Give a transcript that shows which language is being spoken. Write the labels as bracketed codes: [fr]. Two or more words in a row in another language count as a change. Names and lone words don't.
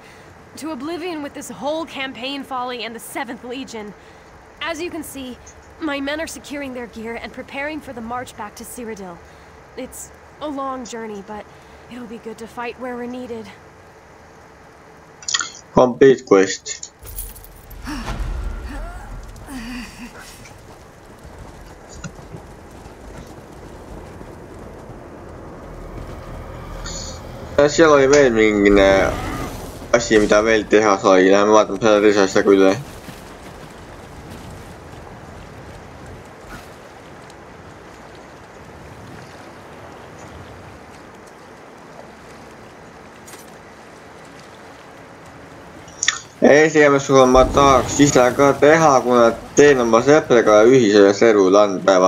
[en] To oblivion with this whole campaign folly and the 7th Legion. As you can see, my men are securing their gear and preparing for the march back to Cyrodiil. It's a long journey, but it'll be good to fight where we're needed. Complete quest. [et] Seal oli veel mingine asi, mida veel teha sai. Läheme vaatame seda teise asja küll. Esimesega ma tahaks ise ka teha, kuna teen oma sõpradega ühise servu landpäeva.